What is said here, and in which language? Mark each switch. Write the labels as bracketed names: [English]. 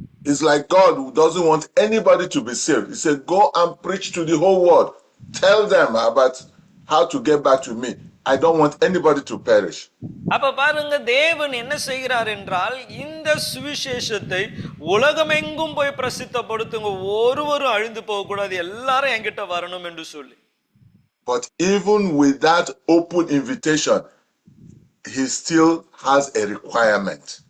[English] It's like God who doesn't want anybody to be saved. He said, go and preach to the whole world. Tell them about how to get back to me. I don't want anybody to perish. [Tamil] அப்ப பாருங்க, தேவன் என்ன செய்கிறார் என்றால், இந்த சுவிசேஷத்தை உலகமெங்கும் போய் பிரசித்தப்படுத்துங்க, ஒருவரும் அழிந்து போக கூடாது, எல்லாரும் என்கிட்ட வரணும் என்று சொல்லி. [English] But even with that open invitation, he still has a requirement.